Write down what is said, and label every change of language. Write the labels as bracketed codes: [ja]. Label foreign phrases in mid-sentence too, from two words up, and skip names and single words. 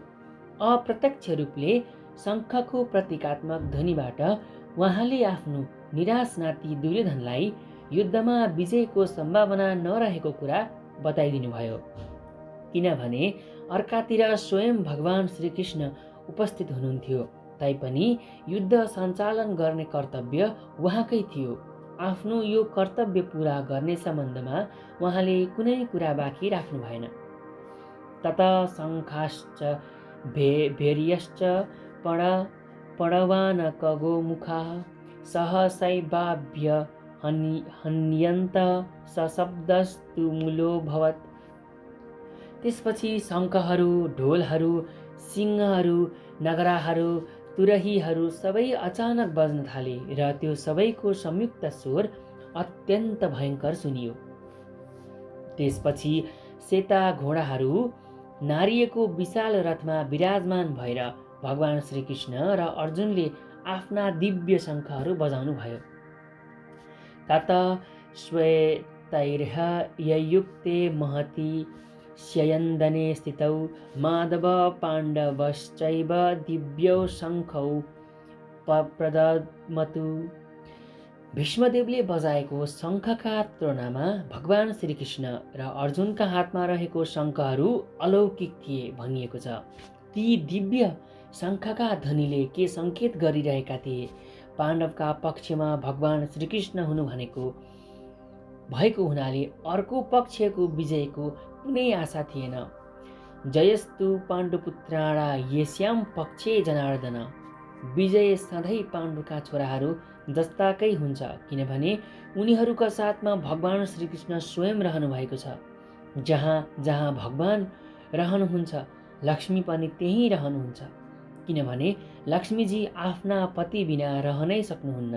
[ne] अप्रत्यक्ष रूपले शङ्खको प्रतीकात्मक ध्वनिबाट उहाँले आफ्नो निराश नाति दुर्योधनलाई युद्धमा विजयको सम्भावना नरहेको कुरा बताइदिनुभयो, किनभने अर्कातिर स्वयं भगवान् श्रीकृष्ण उपस्थित हुनुहुन्थ्यो। तैपनि युद्ध सञ्चालन गर्ने कर्तव्य उहाँकै थियो। आफ्नो यो कर्तव्य पुरा गर्ने सम्बन्धमा उहाँले कुनै कुरा बाँकी राख्नु भएन। [sa] तत शङ्खाश्च भैर्यश्च पणवानकगोमुखाः सहसैवाभ्य हन्यन्त सशब्दस्तु मूलोऽभवत्। [ne] त्यसपछि शङ्खहरू, ढोलहरू, सिंहहरू, नगराहरू, तुरहीहरू सबै अचानक बज्न थाले र त्यो सबैको संयुक्त स्वर अत्यन्त भयङ्कर सुनियो। त्यसपछि सेता घोडाहरू नारिएको विशाल रथमा विराजमान भएर भगवान् श्रीकृष्ण र अर्जुनले आफ्ना दिव्य शङ्खहरू बजाउनु भयो। [sa] तत श्वेतैर्हययुक्ते महति स्यन्दने स्थितौ माधव पाण्डवश्चैव दिव्यौ शङ्खौ प्रदमतु। [ne] भीष्मदेवले बजाएको शङ्खका तुलनामा भगवान् श्रीकृष्ण र अर्जुनका हातमा रहेको शङ्खहरू अलौकिक थिए भनिएको छ। ती दिव्य शङ्खका ध्वनिले के सङ्केत गरिरहेका थिए? पाण्डवका पक्षमा भगवान् श्रीकृष्ण हुनु भएको हुनाले अर्को पक्षको विजयको कुनै आशा थिएन। [sa] जयस्तु पाण्डुपुत्राणा येस्यां पक्षे जनार्दन। [ne] विजय सधैँ पाण्डुका छोराहरू जस्ताकै हुन्छ, किनभने उनीहरूका साथमा भगवान श्रीकृष्ण स्वयं रहनु भएको छ। जहाँ जहाँ भगवान रहनुहुन्छ, लक्ष्मी पनि त्यहीँ रहनुहुन्छ, किनभने लक्ष्मीजी आफ्ना पति बिना रहनै सक्नुहुन्न।